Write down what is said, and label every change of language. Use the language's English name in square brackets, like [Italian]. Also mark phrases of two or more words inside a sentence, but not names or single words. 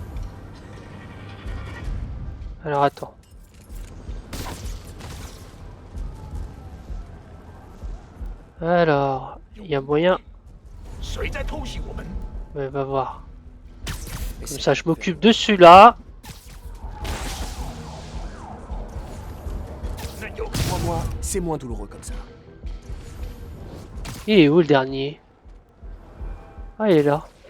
[French] Alors, attends. Alors, il y a moyen. [Chinese] 谁在偷袭我们？ [French] Ouais, va voir. Mais Comme c'est ça, je pas m'occupe de celui-là. [Chinese] 那有 [French] Crois-moi, c'est moins douloureux comme ça. Il est où le dernier? Ah, il est là.